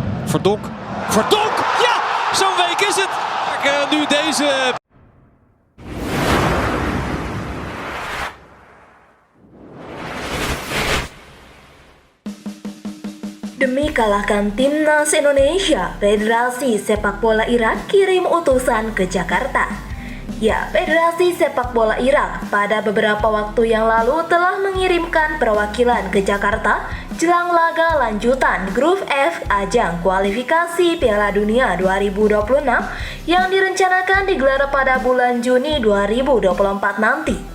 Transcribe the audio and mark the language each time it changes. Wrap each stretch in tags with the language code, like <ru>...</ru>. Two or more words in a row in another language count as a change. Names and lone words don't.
<nl>Verdonk. Verdonk! Ja, zo'n week is het. Nu deze...</nl> <id>Demi kalahkan Timnas Indonesia, Federasi Sepak Bola Irak kirim utusan ke Jakarta. Ya, Federasi Sepak Bola Irak pada beberapa waktu yang lalu telah mengirimkan perwakilan ke Jakarta jelang laga lanjutan Grup F ajang kualifikasi Piala Dunia 2026 yang direncanakan digelar pada bulan Juni 2024 nanti.</id>